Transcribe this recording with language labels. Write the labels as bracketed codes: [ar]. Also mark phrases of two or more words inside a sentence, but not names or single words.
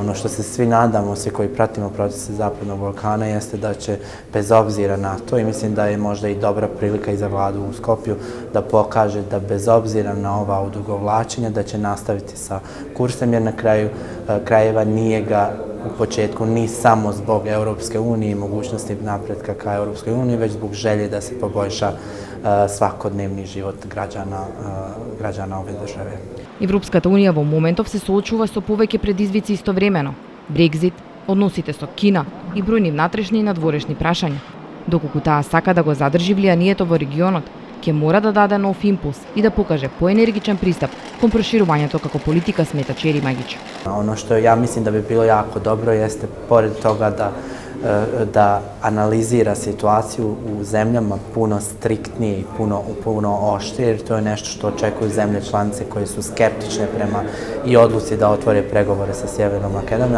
[bs] Ono što se svi nadamo, svi koji pratimo procese Zapadnog Balkana, jeste da će bez obzira na to, i mislim da je možda i dobra prilika i za vladu u Skopju da pokaže da bez obzira na ova odugovlačenja da će nastaviti sa kursem, jer na kraju krajeva nije ga u početku ni samo zbog Europske unije i mogućnosti napretka ka Europskoj uniji, već zbog želje da se poboljša svakodnevni život građana ove države. [mk] Европската Унија во моментов се соочува со повеќе предизвици истовремено: Брекзит, односите со Кина и бројни внатрешни и надворешни прашања. Доколку таа сака да го задржи влијанието во регионот, ќе мора да даде нов импулс и да покаже поенергичен пристап кон проширувањето како политика, смета Черимагич. [bs] Ono što ja mislim da bi bilo jako dobro jeste, pored toga da analizira situaciju u zemljama puno striktnije i puno oštrije, jer to je nešto što očekuju zemlje članice koje su skeptične prema i odluci da otvore pregovore sa Sjevernom Makedonijom.